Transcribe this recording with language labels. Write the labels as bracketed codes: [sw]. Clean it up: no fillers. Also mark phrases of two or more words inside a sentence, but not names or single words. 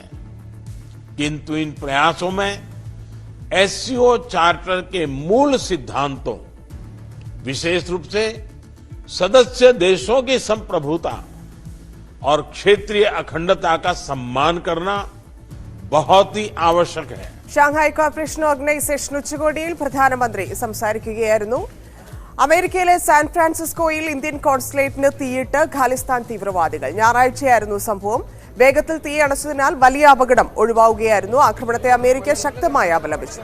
[hi] किंतु इन प्रयासों में एससीओ चार्टर के मूल सिद्धांतों, विशेष रूप से सदस्य देशों की संप्रभुता और क्षेत्रीय अखंडता का सम्मान करना बहुत ही आवश्यक है। [ml] ഷാങ്ഹായ് കോർപ്പറേഷൻ ഓർഗനൈസേഷൻ ഉച്ചകോടിയിൽ പ്രധാനമന്ത്രി സംസാരിക്കുകയായിരുന്നു. അമേരിക്കയിലെ സാൻ ഫ്രാൻസിസ്കോയിൽ ഇന്ത്യൻ കോൺസുലേറ്റിന് തീയിട്ട് ഖാലിസ്ഥാൻ തീവ്രവാദികൾ. ഞായറാഴ്ചയായിരുന്നു സംഭവം. വേഗത്തിൽ തീ അണച്ചതിനാൽ വലിയ അപകടം ഒഴിവാവുകയായിരുന്നു. ആക്രമണത്തെ അമേരിക്ക ശക്തമായി അപലപിച്ചു.